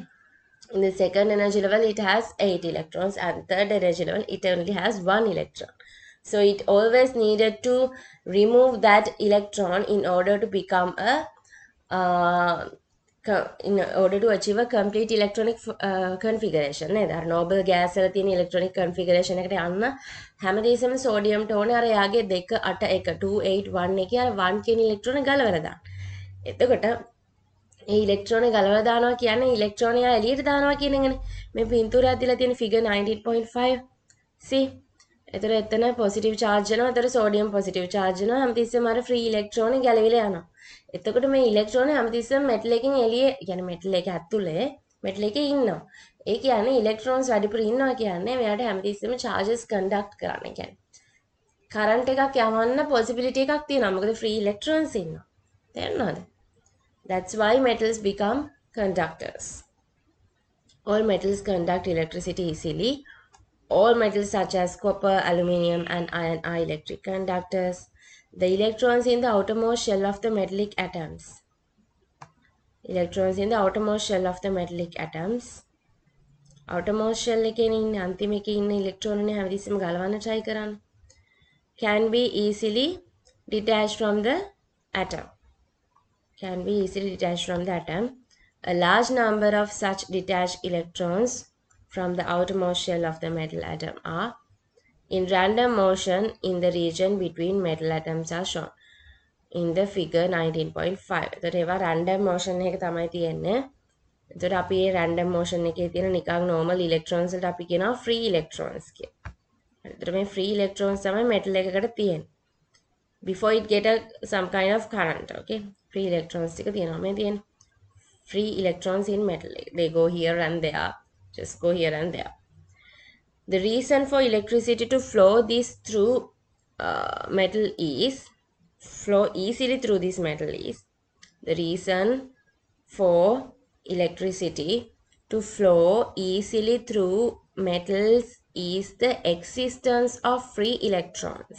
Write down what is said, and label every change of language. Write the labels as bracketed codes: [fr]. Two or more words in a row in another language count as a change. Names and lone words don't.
[en] In the second energy level, it has 8 electrons, and third energy level, it only has 1 electron. So it always needed to remove that electron in order to become a in order to achieve a complete electronic configuration [si] නේද? අර [en] noble gas [si] වල තියෙන [en] electronic configuration [si] එකට යන්න හැමදේසම sodium ට ඕනේ අර යාගේ 2 8 1 281 එකේ අර 1 කියන electron ගලවලා දාන්න. එතකොට ඒ ඉලෙක්ට්‍රෝන ගලවලා දානවා කියන්නේ ඉලෙක්ට්‍රෝනය එළියට දානවා කියන එකනේ. මේ පින්තූරයක් දීලා තියෙන figure 19.5. see එතකොට එතන [en] positive charge [si] වෙනවා. එතකොට සෝඩියම් [en] positive charge [si] වෙනවා. හැමතිස්සෙම අර [en] free electron [si] ගැලවිලා යනවා. එතකොට මේ ඉලෙක්ට්‍රෝන හැමතිස්සෙම මෙටල් එකෙන් එළියේ يعني මෙටල් එක ඇතුලේ මෙටල් එකේ ඉන්නවා. ඒ කියන්නේ ඉලෙක්ට්‍රෝන්ස් වැඩිපුර ඉන්නවා කියන්නේ මෙයාට හැමතිස්සෙම [en] charges conduct [si] කරන්න. කියන්නේ කරන්ට් එකක් යවන්න පොසිබිලිටි එකක් තියෙනවා. මොකද [en] free electrons [si] ඉන්නවා. තේරුණාද? [en] That's why metals become conductors. All metals conduct electricity easily. All metals such as copper, aluminium and iron are electric conductors. The electrons in the outermost shell of the metallic atoms. Electrons in the outermost shell of the metallic atoms. Outermost shell [si] එකේ ඉන්න අන්තිම එකේ ඉන්න electron නේ හැමතිස්සෙම ගලවන්න try කරන්න. [en] Can be easily detached from the atom. Can be easily detached from the atom. A large number of such detached electrons from the outermost shell of the metal atom are in random motion in the region between metal atoms are shown in the figure 19.5. [si] එතකොට ඒවා [en] random motion [si] එක තමයි තියෙන්නේ. එතකොට අපි මේ [en] random motion [si] එකේ තියෙන නිකන් [en] normal electrons [si] වලට අපි කියනවා [en] free electrons [si] කියලා. එතකොට මේ [en] free electrons [si] තමයි metal එකකට තියෙන්නේ. [en] Before it get some kind of current, okay? Free electrons [si] ටික තියෙනවා මේ තියෙන්නේ. [en] Free electrons in metal. They go here and there. Just go here and there. The reason for electricity to flow through metal is flow easily through this metal is the reason for electricity to flow easily through metals is the existence of free electrons.